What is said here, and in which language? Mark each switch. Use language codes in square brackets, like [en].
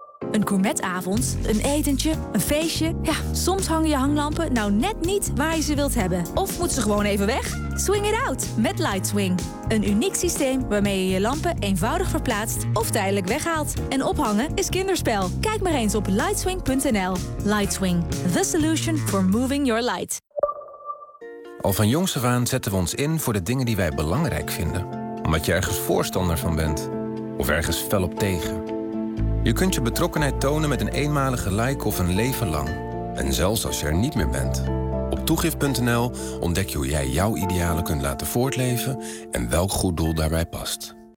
[nl] Een gourmetavond, een etentje, een feestje. Ja, soms hangen je hanglampen nou net niet waar je ze wilt hebben. Of moet ze gewoon even weg? [en] Swing it out [nl] met LightSwing. Een uniek systeem waarmee je je lampen eenvoudig verplaatst of tijdelijk weghaalt. En ophangen is kinderspel. Kijk maar eens op lightswing.nl. [en] LightSwing, the solution for moving your light. [nl] Al van jongs af aan zetten we ons in voor de dingen die wij belangrijk vinden. Omdat je ergens voorstander van bent. Of ergens fel op tegen. Je kunt je betrokkenheid tonen met een eenmalige like of een leven lang. En zelfs als je er niet meer bent. Op toegif.nl ontdek je hoe jij jouw idealen kunt laten voortleven en welk goed doel daarbij past.